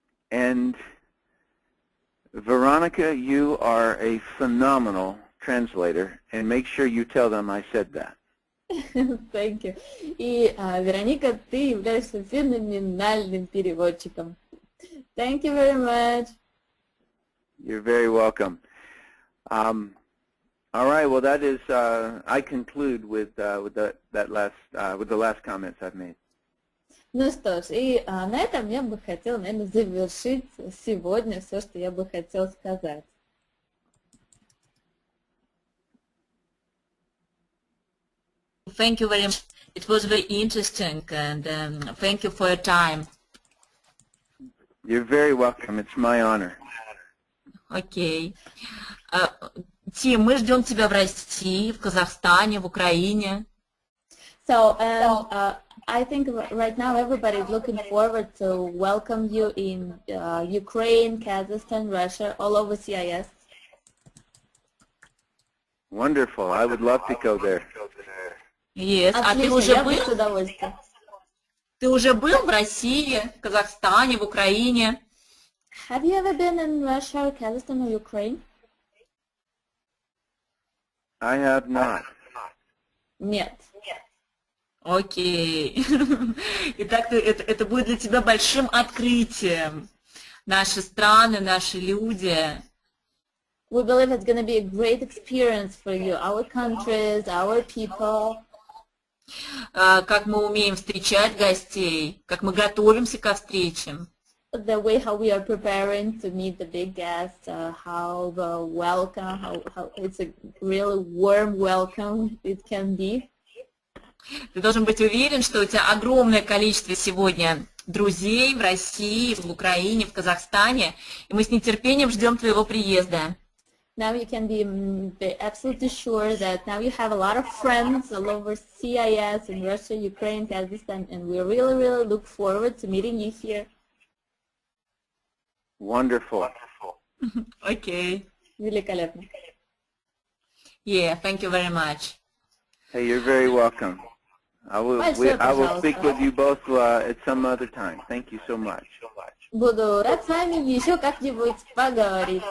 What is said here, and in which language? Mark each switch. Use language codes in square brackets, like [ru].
[en] And Veronica, you are a phenomenal translator, and make sure you tell them I said that. Thank you. [ru] И, Вероника, ты являешься феноменальным переводчиком. [en] Thank you very much. You're very welcome. All right. Well, that is. I conclude with the last comments I've made. [ru] Ну что ж, и на этом я бы хотела, наверное, завершить сегодня все, что я бы хотела сказать. [en] Thank you very much. It was very interesting, and thank you for your time. You're very welcome. It's my honor. [ru] Окей. Тим, мы ждем тебя в России, в Казахстане, в Украине. [en] So, I think right now everybody is looking forward to welcome you in Ukraine, Kazakhstan, Russia, all over CIS. Wonderful. I would love to go there. Yes. [ru] А ты Отлично, уже я бы с был? удовольствием. Ты уже был в России, в Казахстане, в Украине? [en] Have you ever been in Russia, Kazakhstan, or Ukraine? I have not. [ru] Нет. Окей. Итак, это будет для тебя большим открытием. Наши страны, наши люди. [en] We believe it's going to be a great experience for you, our countries, our people. [ru] Как мы умеем встречать гостей, как мы готовимся ко встречам. [en] The way how we are preparing to meet the big guests, how the welcome, how it's a really warm welcome it can be. [ru] Ты должен быть уверен, что у тебя огромное количество сегодня друзей в России, в Украине, в Казахстане, и мы с нетерпением ждем твоего приезда. [en] Now you can be absolutely sure that now you have a lot of friends all over CIS in Russia, Ukraine, Kazakhstan, and we really, really look forward to meeting you here. Wonderful. [ru] Окей. Великолепно. [en] Yeah, thank you very much. Hey, you're very welcome. I will speak with you both at some other time. Thank you so much. [ru] Буду рад с вами еще как-нибудь поговорить.